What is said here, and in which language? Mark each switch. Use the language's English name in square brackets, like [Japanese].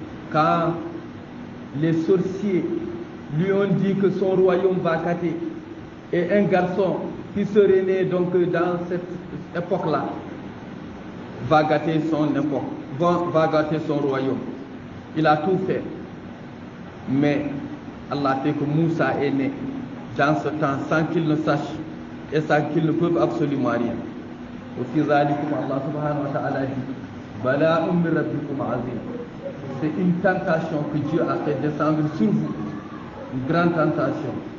[French] Quand les sorciers lui ont dit que son royaume va gâter, et un garçon qui serait né donc dans cette époque-là va gâter son époque, va gâter son royaume. Il a tout fait. Mais Allah fait que Moussa est né dans ce temps sans qu'il ne sache et sans qu'il ne peut absolument rien. [Arabic] وفي ذلكم Allah subhanahu wa ta'ala dit بلاء من ربكم عظيم. [French] C'est une tentation que Dieu a fait descendre sur vous, une grande tentation.